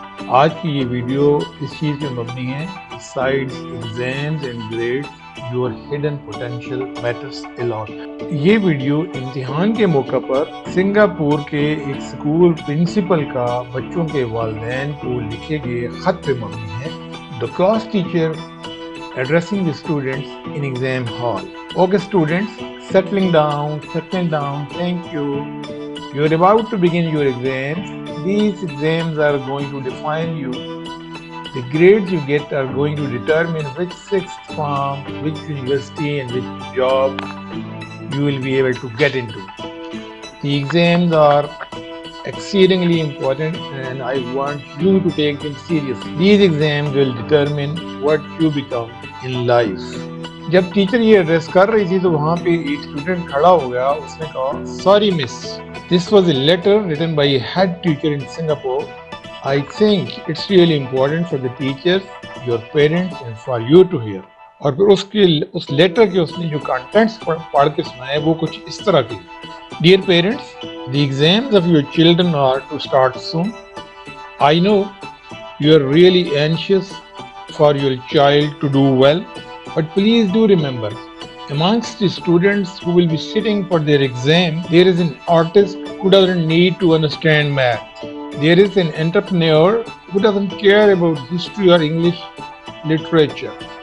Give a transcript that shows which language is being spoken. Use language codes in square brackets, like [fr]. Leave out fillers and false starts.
[ur] آج کی یہ ویڈیو اس چیز پہ مبنی ہے، [en] Besides exams and grades, your hidden potential matters a lot۔ [ur] یہ ویڈیو امتحان کے موقع پر سنگاپور کے ایک اسکول پرنسپل کا بچوں کے والدین کو لکھے گئے خط پہ مبنی ہے۔ [en] The class teacher addressing the students in exam hall۔ Okay students, settling down, thank you. You're about to begin your exams. These exams are going to define you. The grades you get are going to determine which sixth form, which university and which job you will be able to get into. The exams are exceedingly important and I want you to take them seriously. These exams will determine what you become in life. [ur] جب teacher یہ address کر رہی تھی تو وہاں پہ ایک student کھڑا ہو گیا، اس نے کہا sorry miss, [en] this was a letter written by a head teacher in Singapore. I think it's really important for the teachers, your parents and for you to hear. [ur] اور پھر اس لیٹر کے اس نے جو کانٹینٹس پڑھ کے سنائے وہ کچھ اس طرح کے: [en] Dear parents, the exams of your children are to start soon. I know you are really anxious for your child to do well, but please do remember, amongst the students who will be sitting for their exam, there is an artist who doesn't need to understand math. There is an entrepreneur who doesn't care about history or English literature.